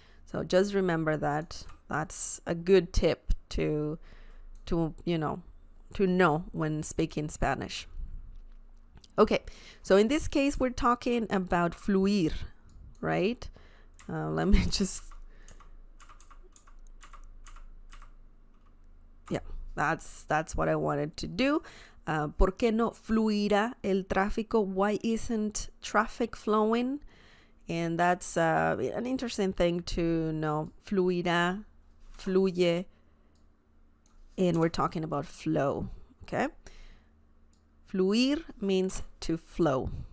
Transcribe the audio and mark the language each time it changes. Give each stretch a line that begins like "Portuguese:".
English: So just remember that. That's a good tip to know when speaking Spanish. Okay, so in this case, we're talking about fluir, right? Let me just... Yeah, that's what I wanted to do.
Spanish: ¿Por qué no fluirá el tráfico?
English: Why isn't traffic flowing? And that's an interesting thing to know. Fluirá, fluye, and we're talking about flow, okay? Fluir means to flow.